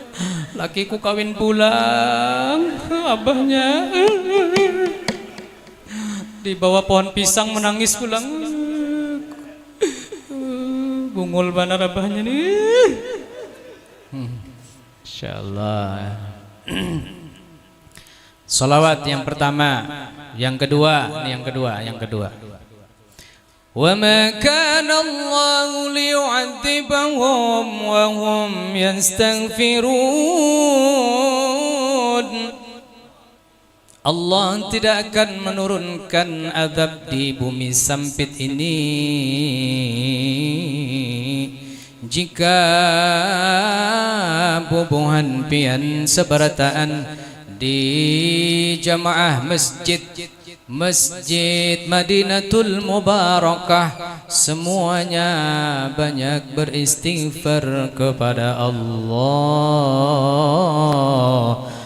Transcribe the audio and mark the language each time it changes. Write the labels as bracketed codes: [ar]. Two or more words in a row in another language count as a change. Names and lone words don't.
[bjn] Lakiku kawin pulang, abahnya di bawah pohon pisang menangis pulang. Bungul benar abahnya nih. [ar] ما شاء الله. [id] Salawat yang pertama, yang kedua, yang kedua. [ar] وما كان الله ليعذبهم وهم يستغفرون. [id] Allah tidak akan menurunkan azab di bumi sempit ini jika bubuhan pian seberataan di jamaah masjid Madinatul Mubarakah semuanya banyak beristighfar kepada Allah.